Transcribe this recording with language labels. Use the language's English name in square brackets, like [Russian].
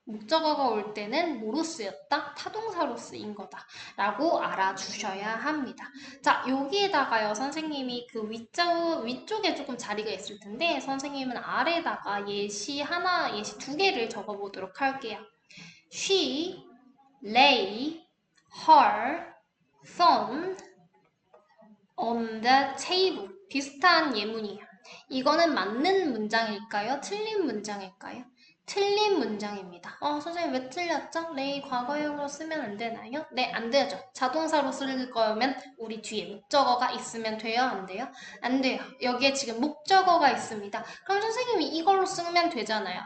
[Korean] 목적어가 올 때는 뭐로 쓰였다? 타동사로 쓰인 거다 라고 알아주셔야 합니다. 자, 여기에다가요, 선생님이 그 위쪽에 조금 자리가 있을 텐데 선생님은 아래다가 예시 하나, 예시 두 개를 적어보도록 할게요. [English] She lay her phone on the table. [Korean] 비슷한 예문이에요. 이거는 맞는 문장일까요? 틀린 문장일까요? 틀린 문장입니다. 선생님 왜 틀렸죠? 레이 과거형으로 쓰면 안 되나요? 네, 안 되죠. 자동사로 쓸 거면 우리 뒤에 목적어가 있으면 돼요? 안 돼요? 안 돼요. 여기에 지금 목적어가 있습니다. 그럼 선생님이 이걸로 쓰면 되잖아요.